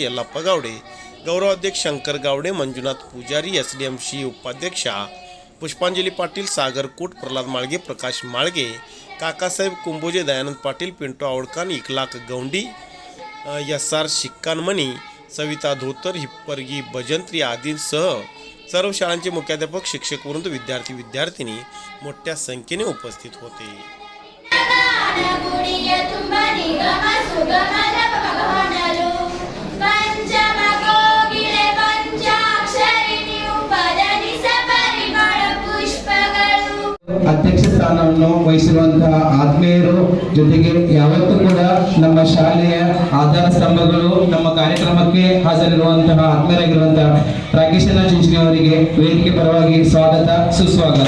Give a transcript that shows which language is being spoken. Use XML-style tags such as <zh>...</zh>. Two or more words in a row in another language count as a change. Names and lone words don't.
<mr>यल्लाप्पा गावडे, गौरवाध्यक्ष शंकर गावडे, मंजुनाथ पुजारी, SDMC उपाध्यक्षा पुष्पांजली पाटील, सागर कूट, प्रल्हाद माळगे, प्रकाश माळगे, काकासाहेब कुंभोजे, दयानंद पाटील, पिंटू आवडकान, इकलाक गौंडी, SR शिक्कानमणी, सविता धोतर, हिप्परगी भजंत्री आदींसह सर्व शाळांचे मुख्याध्यापक, शिक्षक वृंद, विद्यार्थी-विद्यार्थिनी मोठ्या संख्येने उपस्थित होते.</mr> <kn>ಅಧ್ಯಕ್ಷ ಸ್ಥಾನವನ್ನು ವಹಿಸಿರುವಂತಹ ಆತ್ಮೀಯರು, ಜೊತೆಗೆ ಯಾವತ್ತೂ ಕೂಡ ನಮ್ಮ ಶಾಲೆಯ ಆಧಾರ ಸ್ತಂಭಗಳು, ನಮ್ಮ ಕಾರ್ಯಕ್ರಮಕ್ಕೆ ಹಾಜರಿರುವಂತಹ ಆತ್ಮೀಯರಾಗಿರುವಂತಹ ರಾಕೇಶಣ್ಣ ಚಿಂಚಣಿ ಅವರಿಗೆ ವೇದಿಕೆ ಪರವಾಗಿ ಸ್ವಾಗತ, ಸುಸ್ವಾಗತ.</kn>